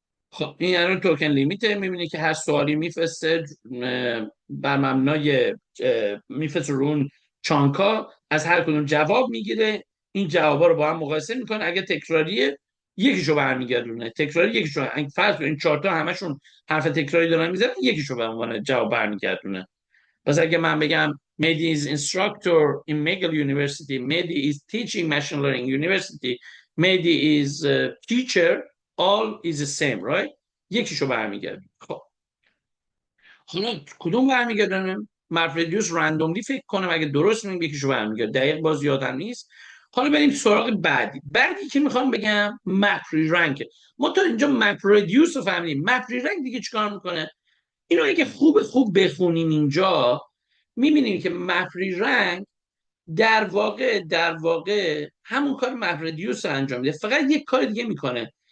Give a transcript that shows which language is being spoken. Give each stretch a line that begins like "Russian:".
Persian: خب این الان توکن لیمیته. میبینی که هر سوالی میفرسته بر مبنای میفرسته رو اون چانکا، از هر کدوم جواب میگیره، این جوابا رو با هم مقایسه میکنه. اگه تکراریه یکیشو برمیگردونه، تکراری یکیشو. فرض کن این چهار تا همشون حرف تکراری دارن میذارن، یکیشو به عنوان جواب برمیگردونه. پس اگه من بگم
English: Mehdi is instructor in McGill University, Mehdi is teaching machine learning university, Mehdi is teacher, all is the same, right?
Persian: یکیشو برمیگردیم. خب حالا کدوم برمیگردن؟ مپردیوس رندوملی فکر کنم اگه درست میگم یکیشو برمیگرد، دقیق باز یادم نیست. حالا بریم سراغ بعدی که میخوام بگم مپری رنک. ما تا اینجا مپردیوس رو فهمیدیم. مپری رنک دیگه چیکار میکنه؟ اینو اگه خوب بخونیم اینجا میبینیم که مپری رنگ در واقع همون کار مپردیوس رو انجام میده، فقط یک کار دیگه میکنه.